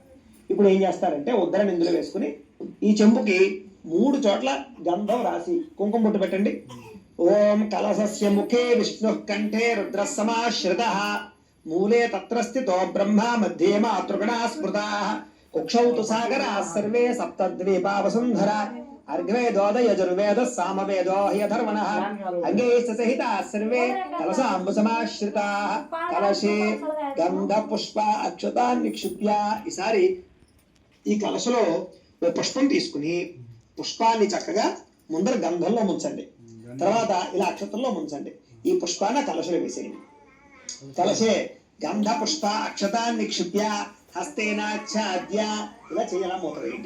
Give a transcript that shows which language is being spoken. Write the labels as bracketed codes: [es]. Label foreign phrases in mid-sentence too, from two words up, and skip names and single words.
[te] ఇప్పుడు ఏం చేస్తారంటే ఉద్దరం ఇందులో వేసుకుని ఈ చెంబుకి 3 చోట్ల గంధం రాసి కుంకుమ బొట్టు పెట్టండి. [sa] ॐ कलशस्य मुखे विष्णु कण्ठे रुद्र समाश्रितः मूले तत्र स्थितो ब्रह्म मध्ये मातृगणा स्मृताः कुक्षौ तु सागराः सर्वे सप्तद्वीपा वसुन्धरा अर्घ्वेदोद यजुर्वेद सामवेदो ह्यधर्मणः अंगैश्च सहिताः सर्वे कलशाम्बुसमाश्रिताः कलशे गंध पुष्प अक्षतान् निक्षिप्य [te] ఈసారి ఈ కలశలో ఓ పుష్పం తీసుకుని పుష్పాన్ని చక్కగా ముందర గంధంలో ముంచండి. తర్వాత ఇలా అక్షతంలో ముంచండి. ఈ పుష్పాన్ని కలశలో వేసేయండి. [sa] कलशे गन्ध पुष्प अक्षतान् निक्षिप्य हस्तेनाच्छाद्य [te] ఇలా చేయాలా మూత వేయండి.